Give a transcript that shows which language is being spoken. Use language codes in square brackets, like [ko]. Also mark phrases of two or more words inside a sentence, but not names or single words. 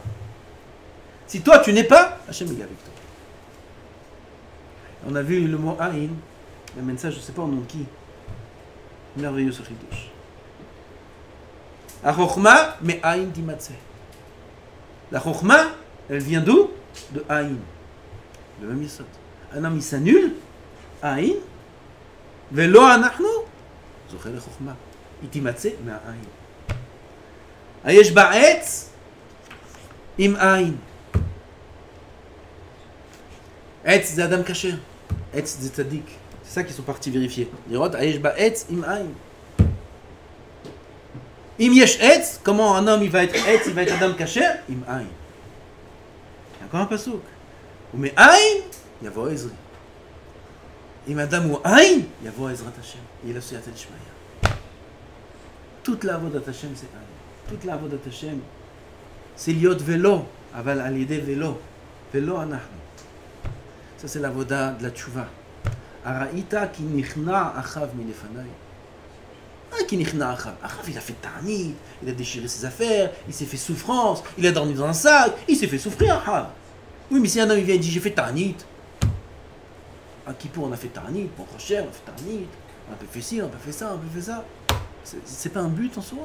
[fr] Si toi tu n'es pas, Hachem il est avec toi. On a vu le mot Aïn, il amène ça, je ne sais pas au nom de qui. Merveilleux ce chidouche. La Chochma, [he] מאין תמצא. [fr] La Chochma, elle vient d'où? De Aïn. Le même Yesod. Un homme il s'annule, [he] אין, ולא אנחנו, זוכה לחכמה. תמצא, מאין. היש בה עץ, אם אין. [fr] Etz c'est [he] אדם כשר. [fr] Etz c'est Tzadik. C'est ça qu'ils sont partis vérifier. [he] לראות היש בה עץ אם אין. אם יש עץ, [fr] comment un homme il va être etz, il va être [he] אדם כשר? אם אין. [fr] Il y a encore un pasouk. [he] ומאין יבוא עזרי. אם אדם הוא אין, יבוא עזרת השם. [fr] Il a [arc] סייעתא דשמיא. [fr] Toute la [he] עבודת השם [fr] c'est aïn. Toute la [he] עבודת השם [fr] c'est liot velo, aval alidé velo. [he] ולא אנחנו. [fr] Ça c'est la voda de la tchouva. [he] הראית כי נכנע אחאב מלפני. Ah, כי נכנע אחאב. [fr] Achav, il a fait ta'anit, il a déchiré ses affaires, il s'est fait souffrance, il a dormi dans un sac, il s'est fait souffrir, Achav. Oui, mais si un homme il vient et dit j'ai fait ta'anit. À Kippour on a fait ta'anit, pour Rocher on a fait ta'anit, on a fait ci, on a fait ça, on a fait ça. C'est pas un but en soi.